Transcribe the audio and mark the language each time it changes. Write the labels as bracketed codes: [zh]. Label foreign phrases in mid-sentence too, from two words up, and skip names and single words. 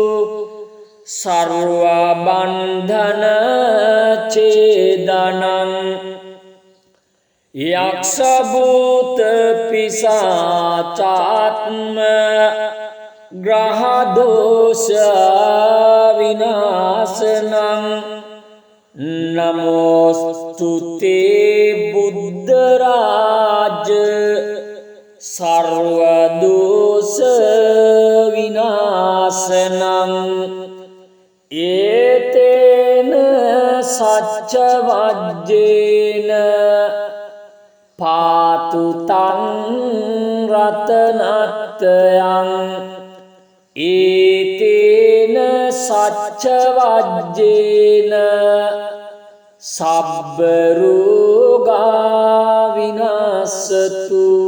[sa] සර්ව බන්ධන ඡේදනං යක්ෂ භූත පිසාචාත්ම ග්‍රහ දෝෂ විනාශනං නමෝස්තුතේ බුද්ධ රාජ සර්ව දෝෂ [pi] විනාශනං ඒතේන සච්ච වජ්ජේන පාතු තං රතනත්යං ඒතේන සච්ච වජ්ජේන සබ්බ රෝගා විනාශතු